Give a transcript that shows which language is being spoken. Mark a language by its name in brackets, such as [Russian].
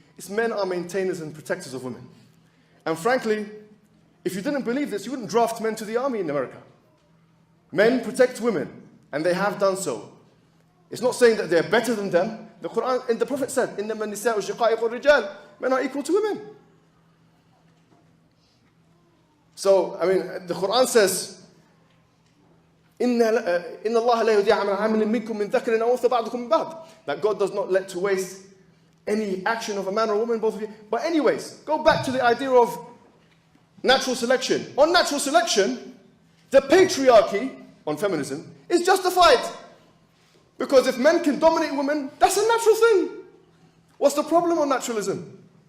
[English] It's men are maintainers and protectors of women. And frankly, if you didn't believe this, you wouldn't draft men to the army in America. Men protect women, and they have done so. It's not saying that they're better than them. The Quran, and the Prophet said, [Arabic] إِنَّمَا النِّسَاءُ شِقَائِقُ الرِّجَالِ. [English] Men are equal to women. So, the Quran says, [Arabic] إِنَّ اللَّهَ لَا يُضِيعُ عَمَلَ عَامِلٍ مِّنكُم مِّن ذَكَرٍ أَوْ أُنثَىٰ بَعْضُكُم مِّن بَعْضٍ. [English] That God does not let to waste any action of a man or a woman, both of you. But anyways, go back to the idea of natural selection. On natural selection, the patriarchy on feminism is justified. Because if men can dominate women, that's a natural thing. What's the problem on naturalism?